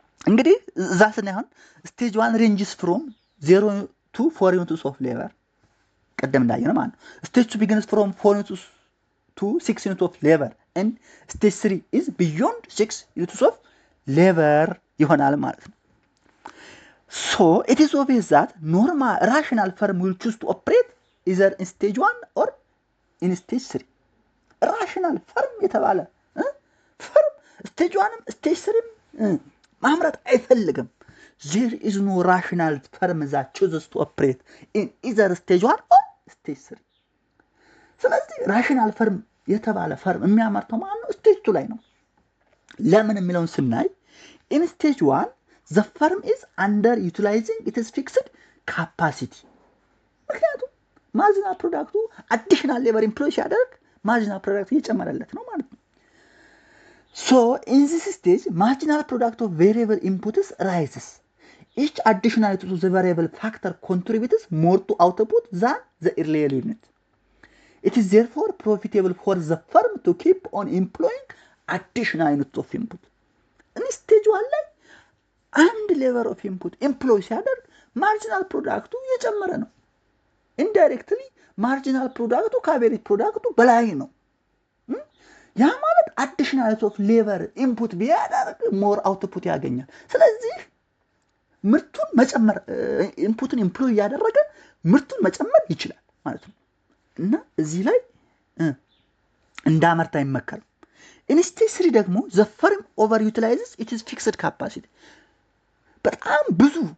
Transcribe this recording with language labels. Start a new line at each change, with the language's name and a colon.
Amharic: እንግዲህ እዛ ስናይሆን
English: stage 1 ranges from 0 to 4 units of labor
Amharic: ቀደም እንዳየነው ማለት ነው።
English: stage 2 begins from 4 units to 6 units of labor and stage 3 is beyond 6 units of labor
Amharic: ይሆናል ማለት ነው።
English: so it is obvious that normal rational firm will choose to operate either in stage 1 or in stage 3.
Amharic: rational firm የተባለ firm stage 1 stage 3 ማምረት አይፈልግም።
English: there is no rational firm that chooses to operate in either stage 1 or stage 3.
Amharic: ስለዚህ rational firm የተባለ ፈርም የሚያመርተው ማለት ነው ስቴጅ 2 ላይ ነው። ለምን የሚለውን ስናይ
English: in stage 1 the firm is underutilizing its fixed capacity።
Amharic: ምክንያቱም ማርጂናል ፕሮዳክቱ አዲሽናል ሌበር ኢምፕሎይ ሲያደርግ ማርጂናል ፕሮዳክቱ እየጨመረለት ነው ማለት ነው።
English: so in this stage marginal product of variable inputs rises. each additional to the variable factor contributes more to output than the earlier unit. it is therefore profitable for the firm to keep on employing additional units of input.
Amharic: in stage 1 ላይ አንድ ሌቨል ኦፍ ኢንፑት ኤምፕሎይ ሲያደርግ ማርጂናል ፕሮዳክቱ እየጨመረ ነው። ኢንዳይሬክትሊ ማርጂናል ፕሮዳክቱ ከአቬሬጅ ፕሮዳክቱ በላይ ነው። ያ ማለት አዲሽናል ኦፍ ሌበር ኢንፑት ቢያደርግ ሞር አውትፑት ያገኛል። ስለዚህ ምርቱን መጨመር ኢንፑትን ኢምፕሎይ ያደረገ ምርቱን መጨመር ይችላል ማለት ነው። እና እዚህ ላይ እንዳመርታ አይመከርም። ኢንስቴጅ 3 ደግሞ
English: the firm overutilizes its fixed capacity
Amharic: በጣም ብዙ